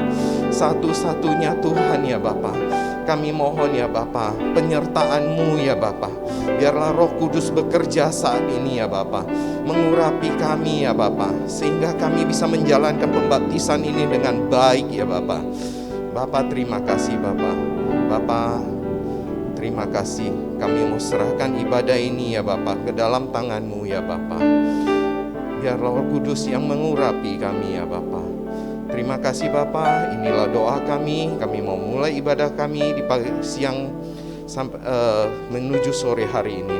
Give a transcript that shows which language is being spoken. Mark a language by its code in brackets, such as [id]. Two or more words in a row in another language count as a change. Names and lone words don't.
[id] Satu-satunya Tuhan ya Bapa. Kami mohon ya Bapa, penyertaan-Mu ya Bapa. Biarlah Roh Kudus bekerja saat ini ya Bapa, mengurapi kami ya Bapa, sehingga kami bisa menjalankan pembaptisan ini dengan baik ya Bapa. Bapa, terima kasih Bapa. Bapa, terima kasih. Kami mau serahkan ibadah ini ya Bapa ke dalam tangan-Mu ya Bapa. Biar Roh Kudus yang mengurapi kami ya Bapa. Terima kasih Bapa, inilah doa kami. Kami mau mulai ibadah kami di pagi, siang sampai menuju sore hari ini.